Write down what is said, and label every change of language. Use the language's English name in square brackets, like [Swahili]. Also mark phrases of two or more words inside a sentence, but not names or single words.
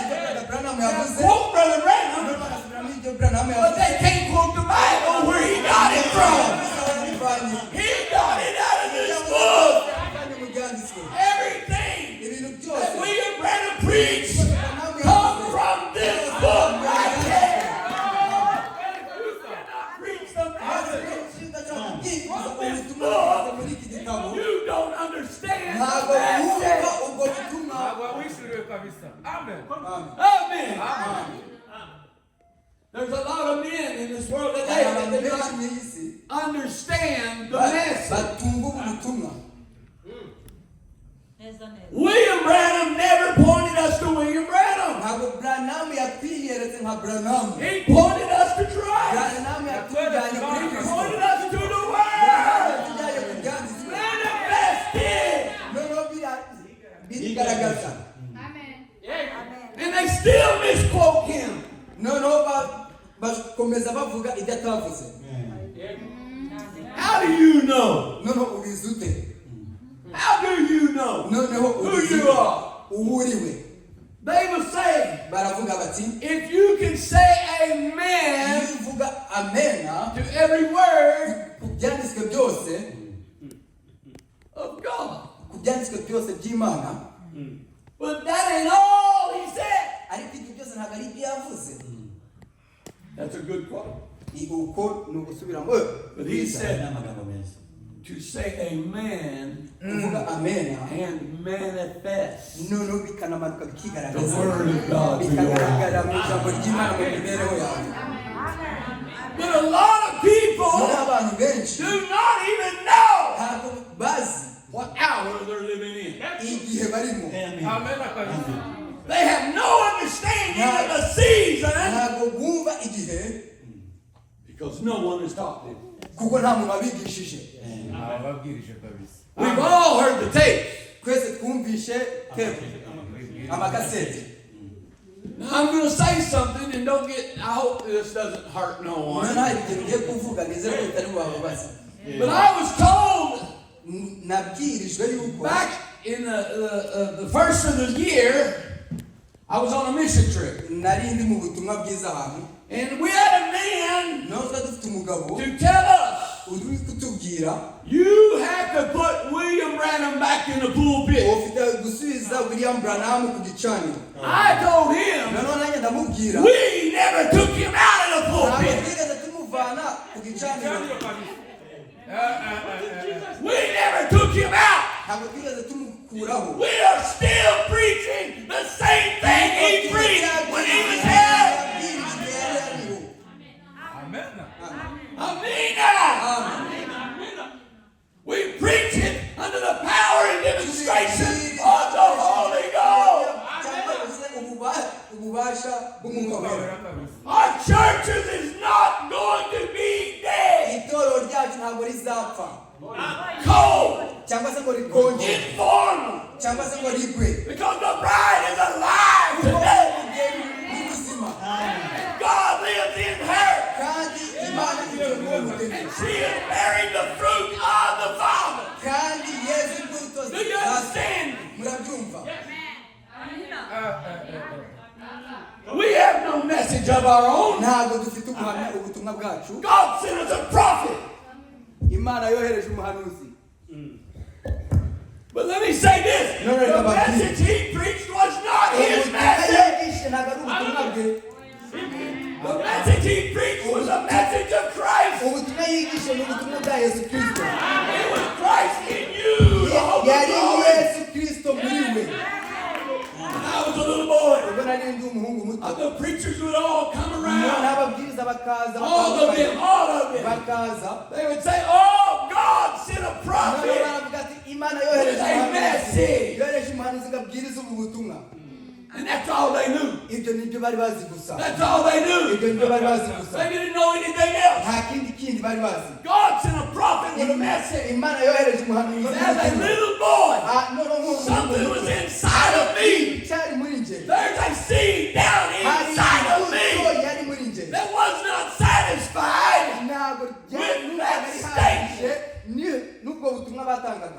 [Kinyarwanda] ibyo Brother Branham [English] They [Kinyarwanda] yavuze [English] quote Brother Branham, [Kinyarwanda] none bagasubiramo ibyo Branham [English] but [Kinyarwanda] yavuze. [English] they can't quote the Bible where he got it from. [Kinyarwanda] Bivanye [English] He got it out of this book. [Kinyarwanda] mu byanditswe. [English] Everything [Kinyarwanda] Ibintu [English] that [Kinyarwanda] byose [English] William Branham preached come from this book right here. You cannot preach the message. You don't understand [Kinyarwanda] ntabwo [English] the [Kinyarwanda] wumva [English] message. [Kinyarwanda] ubwo butumwa. Amen. [English] There's a lot of men in this world today that [Kinyarwanda] Abantu [English] do [Kinyarwanda] benshi [English] not [Kinyarwanda] mu iyi si [English] understand the message. [Kinyarwanda] batumva ubu butumwa. [English] William Branham never pointed us to William Branham. [Kinyarwanda] Ntabwo Branham yakwiyeretse nka Branham. [English] He pointed us to Christ. [Kinyarwanda] Branham yatujyanye kuri [English] He [Kinyarwanda] Kristo. [English] pointed us to the [Kinyarwanda] Branham [English] Word. [Kinyarwanda] yatujyanye ku byanditswe. [English] Manifested. [Kinyarwanda] Noneho birigaragaza. [English] And they still misquote him. [Kinyarwanda] Noneho bakomeza bavuga ibyo atavuze. [English] How do you know? [Kinyarwanda] Noneho ubizi ute? [English] How do you know [Kinyarwanda] Noneho [English] who [Kinyarwanda] ubizi [English] you are? [Kinyarwanda] uwo uriwe. [English] They will say, [Kinyarwanda] Baravuga bati [English] if you can say amen [Kinyarwanda] iyo uvuga amena [English] to every word [Kinyarwanda] ku byanditswe byose, [English] of God. [Kinyarwanda] ku byanditswe byose by'Imana, [English] But that ain't all he said. [Kinyarwanda] ariko ibyo byose ntabwo ari ibyo yavuze. [English] That's a good quote. [Kinyarwanda] Uko ni ugusubiramo. [English] But he said to say amen [Kinyarwanda] kuvuga amena [English] and manifest [Kinyarwanda] noneho bikanamanuka [English] the [Kinyarwanda] bikigaragaza [English] word of God to your [Kinyarwanda] bikagaragara [English] life. [Kinyarwanda] mu ijambo ry'Imana mu mibereho yawe. [English] But a lot of people [Kinyarwanda] Muri abantu benshi [English] do not even know [Kinyarwanda] ntabwo bazi [English] what hour they're living in. [Kinyarwanda] igihe barimo. [English] They have no understanding of the season [Kinyarwanda] Ntabwo bumva igihe [English] because no one has taught them. [Kinyarwanda] kuko nta muntu wabigishije. [English] We've all heard the tape. [Kinyarwanda] Twese twumvishe tepu amakaseti. [English] Now I'm going to say something and don't get, I hope this doesn't hurt no one. [Kinyarwanda] Noneho hari igihe ugiye kuvuga nizere ko bitari bubabaze. [English] But I was told [Kinyarwanda] Nabwirijwe yuko [English] back in the first of the year, I was on a mission trip. [Kinyarwanda] nari ndi mu butumwa bwiza ahantu, [English] And we had a man [Kinyarwanda] noneho twari dufite umugabo [English] to tell us, [Kinyarwanda] uri kutubwira [English] you have to put William Branham back in the pulpit. [Kinyarwanda] ufite gusubiza William Branham ku gicaniro. [English] I told him, [Kinyarwanda] Noneho nanjye ndamubwira [English] we never took him out of the [Kinyarwanda] ntabwo [English] pulpit. [Kinyarwanda] twigeze tumuvana ku gicaniro, [English] We never took him out. [Kinyarwanda] ntabwo twigeze tumukuraho. [English] We are still preaching the same thing he preached when he was here. Amen. We preach it under the power and demonstration of the Holy Ghost. [Kinyarwanda] ububasha bw'umwuka wera. [English] Our churches is not going to be dead, [Kinyarwanda] Itorero ryacu ntabwo rizapfa [English] cold, [Kinyarwanda] cyangwa se ngo rikonje [English] informal, [Kinyarwanda] cyangwa se ngo rigwe, [English] because the bride is alive [Kinyarwanda] kuko [English] today. [Kinyarwanda] umugeni ni muzima [English] God lives in her. [Kinyarwanda] kandi Imana iri mu mugeni, [English] She is bearing the fruit of the Father. [Kinyarwanda] kandi Yesu imbuto [English] Do you understand? [Kinyarwanda] murabyumva. [English] We have no message of our own. [Kinyarwanda] Ntabwo dufite ubuhamya ubutumwa bwacu. [English] God sent us a prophet. [Kinyarwanda] Imana yohereje umuhanuzi. [English] But let me say this. [Kinyarwanda] No, [English] The message he preached was not his [Kinyarwanda] Ubutumwa [English] message. [Kinyarwanda] yigishe ntabwo ari ubutumwa bwe. [English] The message he preached was a message of Christ. [Kinyarwanda] Ubutumwa yigishe ni ubutumwa bwa Yesu Kristo. [English] It was Christ in you, the hope of [Kinyarwanda] Yari [English] glory. [Kinyarwanda] Yesu Kristo muri we. [English] I was a little boy. [Kinyarwanda] Ubwo nari ndi umuhungu muto. [English] The preachers would all come around. [Kinyarwanda] N'ababwiriza bakaza [English] All of them. [Kinyarwanda] bakaza. [English] They would say, oh, God sent a [Kinyarwanda] Noneho [English] prophet. [Kinyarwanda] baravuga ati Imana yohereje [English] A [Kinyarwanda] umuhanuzi. [English] message. [Kinyarwanda] Yohereje umuhanuzi ngo abwirize ubu butumwa. [English] And that's all they knew. [Kinyarwanda] Ibyo nibyo bari bazi gusa. [English] That's all they knew. [Kinyarwanda] Ibyo nibyo bari bazi gusa. [English] They didn't know anything else. [Kinyarwanda] Nta kindi [English] God sent a prophet with a message. [Kinyarwanda] Imana yohereje umuhanuzi [English] But as a little boy, [Kinyarwanda] noneho [English] something was inside of me. [Kinyarwanda] cyari muri nje [English] There's a seed down inside of me [Kinyarwanda] yari muri nje [English] that was not satisfied [Kinyarwanda] ntabwo [English] with that statement. [Kinyarwanda] n'ubwo butumwa batangaga.